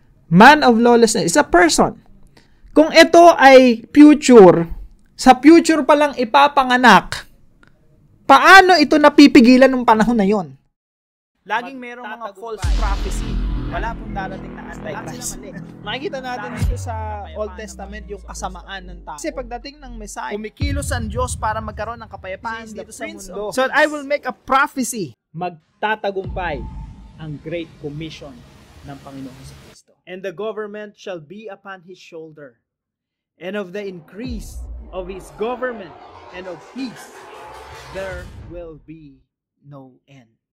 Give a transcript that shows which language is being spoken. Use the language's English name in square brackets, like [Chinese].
[English] Man of lawlessness is a person. [Filipino] Kung ito ay future, sa future pa lang ipapanganak, paano ito napipigilan ng panahon na yon? Laging merong mga false prophecy. Wala pong darating na Antichrist. Makikita natin dito sa Old Testament yung kasamaan ng tao. Kasi pagdating ng Messiah, kumikilos ang Diyos para magkaroon ng kapayapaan dito sa mundo. [English] So I will make a prophecy. [Filipino] Magtatagumpay ang Great Commission ng Panginoon sa Kristo. [English] And the government shall be upon His shoulder. And of the increase of His government and of peace, there will be no end.